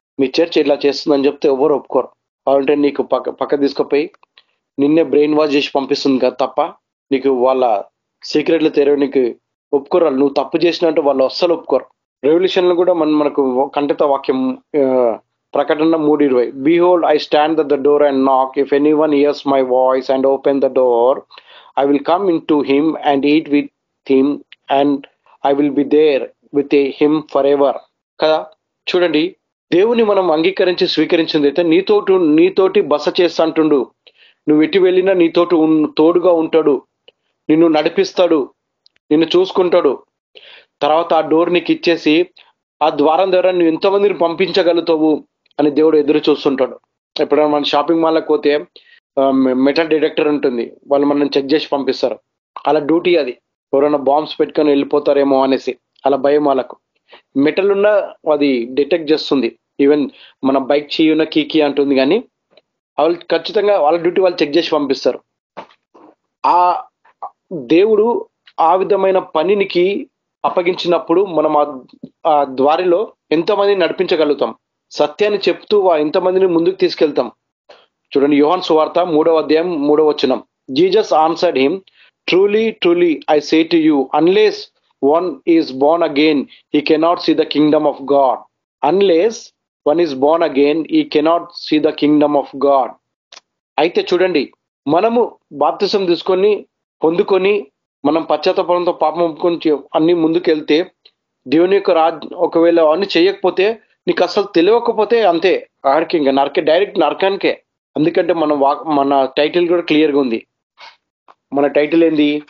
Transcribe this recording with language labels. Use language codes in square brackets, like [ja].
[te] మీ church ఇట్లా చేస్తుందని చెప్తే ఎవరు ఒప్పుకోరు. అంటే నీకు పక్క తీసుకుపోయి నిన్నే బ్రెయిన్ వాష్ చేసి పంపిస్తుంది కదా తప్ప నీకు వాళ్ళ సీక్రెట్లు తెరవడానికి ఒప్పుకోరు. నువ్వు తప్పు చేసినట్టు వాళ్ళు అస్సలు ఒప్పుకోరు. రెవల్యూషన్ లో కూడా మనకు కంఠిత వాక్యం ప్రకటన 3:20, [en] Behold, I stand at the door and knock. If anyone hears my voice and open the door, I will come into him and eat with him, and I will be there with him forever. [te] కదా. చూడండి, దేవుని మనం అంగీకరించి స్వీకరించింది అయితే నీతోటి బస చేస్తా అంటుండు. నువ్వు ఎటు వెళ్ళినా నీతోటి తోడుగా ఉంటాడు, నిన్ను నడిపిస్తాడు, నిన్ను చూసుకుంటాడు. తర్వాత ఆ డోర్ నీకు ఇచ్చేసి ఆ ద్వారం ద్వారా నువ్వు ఎంతమందిని పంపించగలుగుతావు అని దేవుడు ఎదురు చూస్తుంటాడు. ఎప్పుడైనా మన షాపింగ్ మాల్కి పోతే మెటల్ డిటెక్టర్ ఉంటుంది, వాళ్ళు మనం చెక్ చేసి పంపిస్తారు. అలా డ్యూటీ అది. ఎవరైనా బాంబ్స్ పెట్టుకొని వెళ్ళిపోతారేమో అనేసి అలా భయం వాళ్ళకు. మెటల్ ఉన్న అది డిటెక్ట్ చేస్తుంది. ఈవెన్ మన బైక్ చీయున్న కీకి అంటుంది, కానీ వాళ్ళు ఖచ్చితంగా వాళ్ళ డ్యూటీ వాళ్ళు చెక్ చేసి పంపిస్తారు. ఆ దేవుడు ఆ విధమైన పనికి అప్పగించినప్పుడు మనం ఆ ద్వారిలో ఎంతమందిని నడిపించగలుగుతాం, సత్యాన్ని చెప్తూ ఎంతమందిని ముందుకు తీసుకెళ్తాం. చూడండి, యోహాను సువార్త 3:3. [en] Jesus answered him, truly truly I say to you, unless one is born again he cannot see the kingdom of God. Unless one is born again he cannot see the kingdom of God. [te] అయితే చూడండి, మనము బాప్తిసం తీసుకొని పొందుకొని మనం పశ్చాత్తాపంతో పాపం ఒప్పుకొని అన్ని ముందుకెళ్తే దేవుని యొక్క ఒకవేళ అన్ని చేయకపోతే నీకు అసలు తెలియకపోతే అంతే, ఆడికి ఇంకా డైరెక్ట్ నరకానికే. ఎందుకంటే మన టైటిల్ కూడా క్లియర్గా ఉంది. మన టైటిల్ ఏంది?